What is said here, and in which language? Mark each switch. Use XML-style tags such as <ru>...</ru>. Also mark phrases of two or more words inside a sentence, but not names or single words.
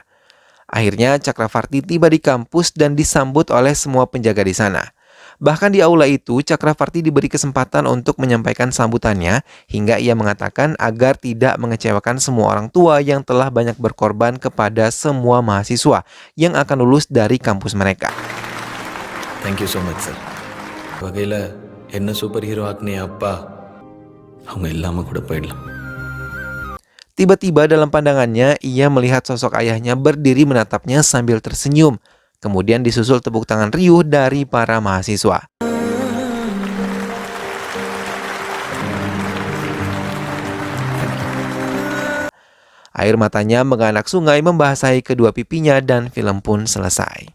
<id>Akhirnya Chakravarti tiba di kampus dan disambut oleh semua penjaga di sana. Bahkan di aula itu, Chakravarti diberi kesempatan untuk menyampaikan sambutannya hingga ia mengatakan agar tidak mengecewakan semua orang tua yang telah banyak berkorban kepada semua mahasiswa yang akan lulus dari kampus mereka.</id> <en>Thank you so much, sir.</en> <ta>வகையில் என்ன</ta> <en>super hero</en> <ta>ஆக்குனே அப்பா அவங்க இல்லாமல் கூட போயிடலாம்.</ta> <id>Tiba-tiba dalam pandangannya, ia melihat sosok ayahnya berdiri menatapnya sambil tersenyum. Kemudian disusul tepuk tangan riuh dari para mahasiswa. Air matanya menganak sungai membasahi kedua pipinya dan film pun selesai.</id>